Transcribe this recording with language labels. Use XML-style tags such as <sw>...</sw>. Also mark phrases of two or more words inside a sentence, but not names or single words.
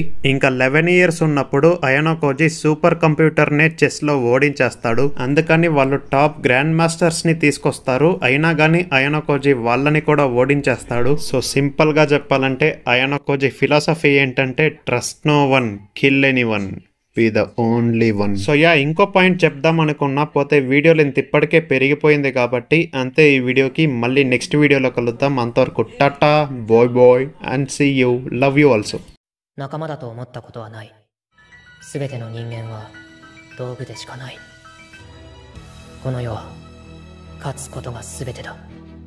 <te>ఇంకా 11 years ఉన్నప్పుడు అయానోకోజి</te> <en>super computer</en> <te>నే చెస్ లో ఓడించేస్తాడు. అందుకని వాళ్ళు</te> <en>top grand masters</en> <te>ని తీసుకొస్తారు. అయినా గానీ అయానోకోజి వాళ్ళని కూడా ఓడించేస్తాడు. సో సింపుల్ గా చెప్పాలంటే అయానోకోజి ఫిలాసఫీ ఏంటంటే</te> <en>trust no one, kill anyone, be the only one.</en> <te>సో ఇంకో పాయింట్ చెప్దాం అనుకున్నా, పోతే</te> <en>video length</en> <te>ఇప్పటికే పెరిగిపోయింది కాబట్టి అంతే. ఈ వీడియోకి మళ్ళీ నెక్స్ట్ వీడియోలో కలుద్దాం. అంతవరకు టాటా,</te> <en>bye bye and see you. love you also.</en> <ja>仲間だと思ったことはない。すべての人間は道具でしかない。この世は勝つことがすべてだ。</ja>